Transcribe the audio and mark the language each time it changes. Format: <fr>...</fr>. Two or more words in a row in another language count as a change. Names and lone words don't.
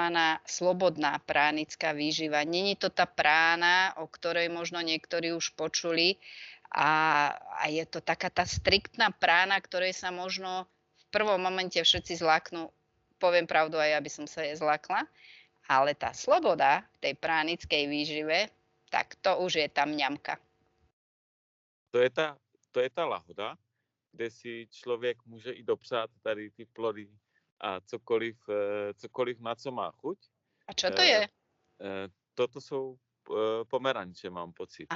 <sk>Slobodná pránická výživa. Není to tá prána, o ktorej možno niektorí už počuli a je to taká tá striktná prána, ktorej sa možno v prvom momente všetci zlaknú. Poviem pravdu, aj ja by som sa jej zlakla, ale tá sloboda tej pránickej výžive, tak to už je tam ňamka.</sk> <cs>To je ta lahoda, kde si člověk může i dopřát tady ty plody a cokoliv na co má chuť.</cs> <sk>A čo to je?</sk> <cs>Toto jsou pomeranče, mám pocit.</cs>